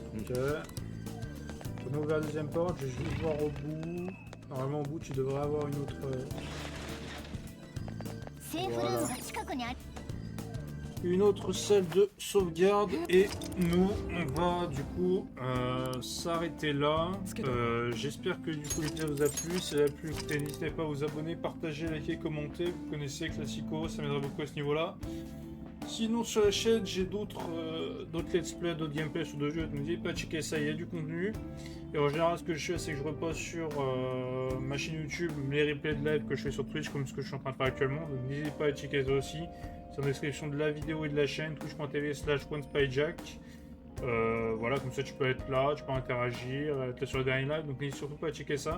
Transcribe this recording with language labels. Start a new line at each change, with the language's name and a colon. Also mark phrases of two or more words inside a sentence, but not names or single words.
French: Ok. On a ouvert la deuxième porte, je vais juste voir au bout. Normalement au bout tu devrais avoir une autre...
Japanese: セーフルームが近くにある
French: Une autre salle de sauvegarde et nous on va du coup s'arrêter là. J'espère que du coup l'épisode vous a plu. Si ça vous a plu, écoutez, n'hésitez pas à vous abonner, partager, liker, commenter. Vous connaissez Classico, ça m'aiderait beaucoup à ce niveau là. Sinon sur la chaîne j'ai d'autres
English: let's play,
French: d'autres gameplays sur d'autres jeux. N'oubliez pas de checker ça, il y a du contenu. Et en général ce que je fais c'est que je reposte sur ma chaîne YouTube les replays de live que je fais sur Twitch comme ce que je suis en train de faire actuellement. Donc n'hésitez pas à checker ça aussi. C'est en description de la vidéo et de la chaîne, twitch.tv/onespyjack. Voilà, comme ça tu peux être là, tu peux interagir, être là sur le dernier live, donc n'hésitez surtout pas à checker ça.